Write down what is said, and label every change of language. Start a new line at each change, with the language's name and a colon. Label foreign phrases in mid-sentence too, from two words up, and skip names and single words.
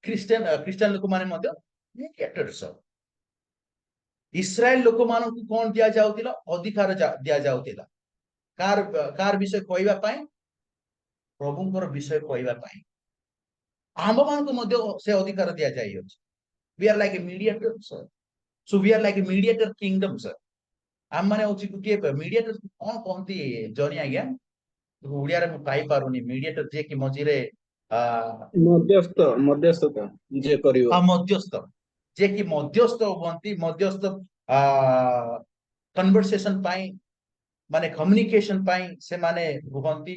Odia: ଖ୍ରୀଷ୍ଟିଆନ ଲୋକମାନେ ମଧ୍ୟ ମିଡିଏଟର୍ସ। ଇସ୍ରାଏଲ ଲୋକମାନଙ୍କୁ କଣ ଦିଆଯାଉଥିଲା? ଅଧିକାର ଦିଆଯାଉଥିଲା। କାର ବିଷୟ କହିବା ପାଇଁ? ପ୍ରଭୁଙ୍କର ବିଷୟ କହିବା ପାଇଁ। ଆମ ମାନଙ୍କୁ ମଧ୍ୟ ସେ ଅଧିକାର ଦିଆଯାଇଅଛି।
English: We are like a mediator, sir. So we are like a mediator kingdom, sir.
Odia: ଆମ ମାନେ ହଉଛି ଗୋଟିଏ ମିଡିଏଟର। କଣ କହନ୍ତି ଜଣି ଆଜ୍ଞା? ଓଡିଆରେ ମୁଁ ପାଇପାରୁନି। ମିଡିଏଟର ଯିଏ କି ମଝିରେ ମଧ୍ୟସ୍ଥତା ଯିଏ କରିବ। ମଧ୍ୟସ୍ଥ, ଯିଏ କି ମଧ୍ୟସ୍ଥ ହୁଅନ୍ତି। ମଧ୍ୟସ୍ଥ କନଭରସେସନ ପାଇଁ, ମାନେ କମ୍ୟୁନିକେସନ ପାଇଁ ସେମାନେ ରୁହନ୍ତି।